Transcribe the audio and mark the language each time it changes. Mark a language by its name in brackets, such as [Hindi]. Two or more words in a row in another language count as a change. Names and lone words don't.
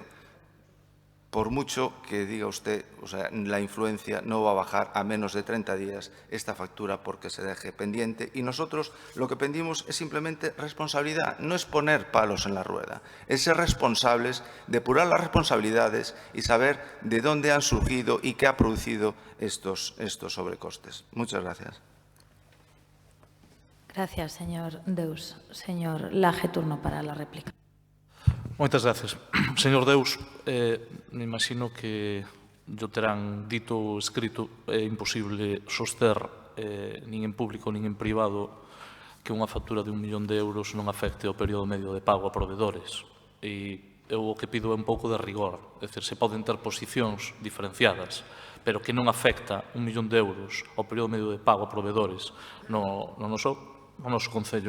[Spanish] Por mucho que diga usted, la influencia no va a bajar a menos de 30 días esta factura porque se deje pendiente, y nosotros lo que pedimos es simplemente responsabilidad, no es poner palos en la rueda, es ser responsables, depurar las responsabilidades y saber de dónde han surgido y qué ha producido estos sobrecostes. Muchas gracias. Gracias, señor Deus. Señor Laje, turno para la réplica. [Galician] Moitas gracias. Señor Deus, me imagino que yo terán dito ou escrito é imposible soster nin en público nin en privado que unha factura de 1 millón de euros non afecte o período medio de pago a provedores. E eu o que pido é un pouco de rigor. É dicir, se poden ter posicións diferenciadas, pero que non afecta 1 millón de euros ao período medio de pago a provedores no noso Concello.